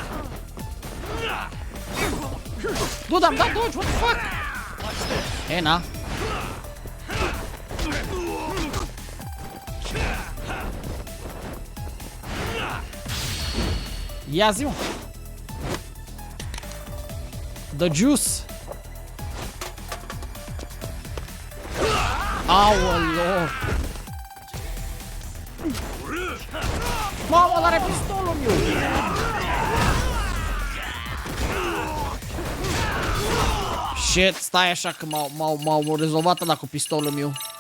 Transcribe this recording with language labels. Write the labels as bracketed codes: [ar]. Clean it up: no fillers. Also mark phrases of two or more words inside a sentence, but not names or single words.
[en] Dude, [ro] am dat dodge, [en] what the fuck? [ro] E, na. Ia zi, mă. [en] The juice. [ro] Aoleo. Mamă, ăla are pistolul meu. Shit, stai așa că m-au rezolvat ăla cu pistolul meu.